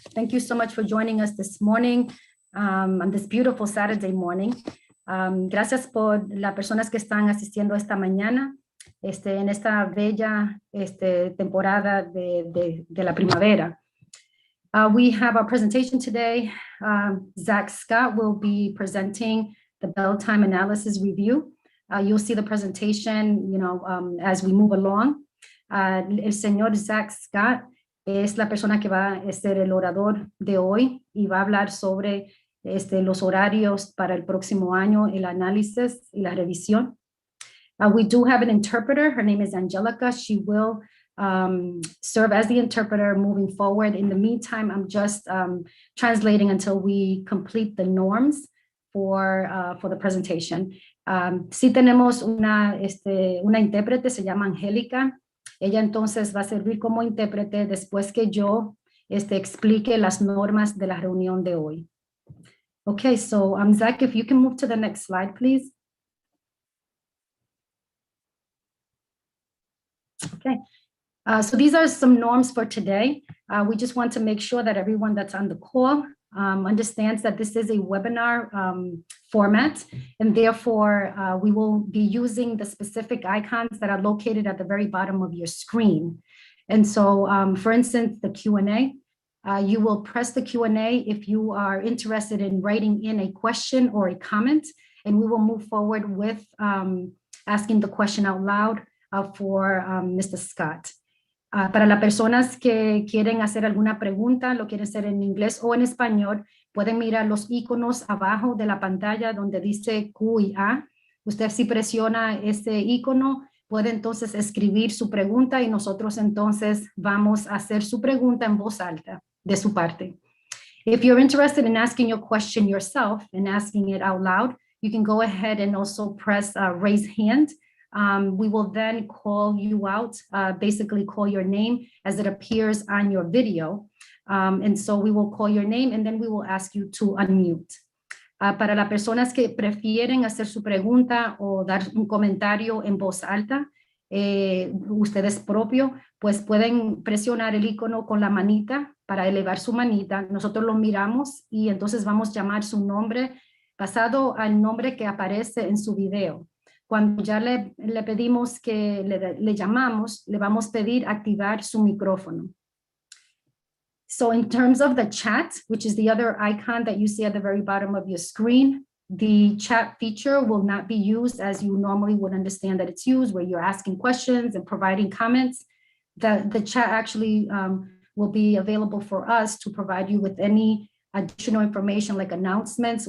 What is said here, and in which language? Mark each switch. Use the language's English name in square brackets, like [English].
[English] Thank you so much for joining us this morning, on this beautiful Saturday morning. [Spanish] Gracias por las personas que están asistiendo esta mañana, en esta bella temporada de la primavera. [English] We have our presentation today. Zach Scott will be presenting the bell time analysis review. You'll see the presentation, as we move along. [Spanish] El señor Zach Scott es la persona que va a ser el orador de hoy y va a hablar sobre los horarios para el próximo año, el análisis y la revisión. [English] We do have an interpreter. Her name is Angelica. She will serve as the interpreter moving forward. In the meantime, I'm just translating until we complete the norms for the presentation. [Spanish] Sí tenemos una intérprete, se llama Angélica. Ella entonces va a servir como intérprete después que yo explique las normas de la reunión de hoy. [English] Okay, so Zach, if you can move to the next slide, please. Okay, so these are some norms for today. We just want to make sure that everyone that's on the call understands that this is a webinar format, and therefore we will be using the specific icons that are located at the very bottom of your screen. And so, for instance, the Q&A, you will press the Q&A if you are interested in writing in a question or a comment, and we will move forward with asking the question out loud for Mr. Scott. [Spanish] Para las personas que quieren hacer alguna pregunta, lo quieren hacer en inglés o en español, pueden mirar los iconos abajo de la pantalla donde dice Q y A. Usted si presiona ese icono, puede entonces escribir su pregunta y nosotros entonces vamos a hacer su pregunta en voz alta de su parte. [English] If you're interested in asking your question yourself and asking it out loud, you can go ahead and also press raise hand. We will then call you out, basically call your name as it appears on your video. And so we will call your name and then we will ask you to unmute. [Spanish] Para las personas que prefieren hacer su pregunta o dar un comentario en voz alta, ustedes propio, pues pueden presionar el icono con la manita para elevar su manita. Nosotros lo miramos y entonces vamos a llamar su nombre basado al nombre que aparece en su video. Cuando ya le pedimos que le llamamos, le vamos a pedir activar su micrófono. [English] So in terms of the chat, which is the other icon that you see at the very bottom of your screen, the chat feature will not be used as you normally would understand that it's used, where you're asking questions and providing comments. The chat actually will be available for us to provide you with any additional information like announcements.